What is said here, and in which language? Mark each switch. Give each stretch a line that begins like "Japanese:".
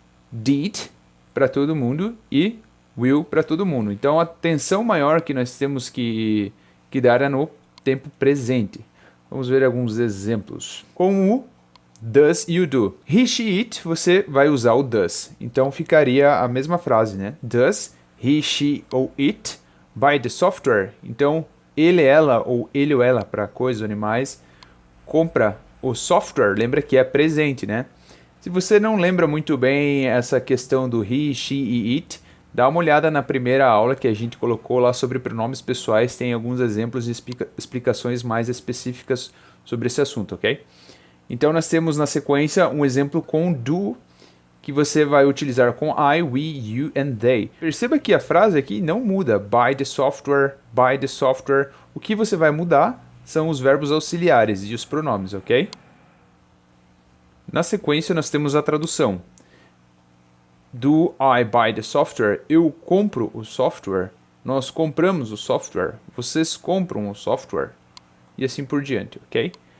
Portuguese: did para todo mundo e will para todo mundo. Então a atenção maior que nós temos que dar é no tempo presente. Vamos ver alguns exemplos. Com o does e o do. He, she, it, você vai usar o does. Então ficaria a mesma frase, né?
English: Does he, she ou it buy the software?
Portuguese: Então ele, ela ou ele ou ela para coisas, animais, compra o software. Lembra que é presente, né? Se você não lembra muito bem essa questão do he, she e it, dá uma olhada na primeira aula que a gente colocou lá sobre pronomes pessoais. Tem alguns exemplos e explicações mais específicas sobre esse assunto, ok? Então nós temos na sequência um exemplo com do, que você vai utilizar com I, we, you and they. Perceba que a frase aqui não muda.
English: Buy the software, buy the software.
Portuguese: O que você vai mudar são os verbos auxiliares e os pronomes, ok? Na sequência nós temos a tradução.
English: Do I buy the software?
Portuguese: Eu compro o software. Nós compramos o software. Vocês compram o software. E assim por diante, ok?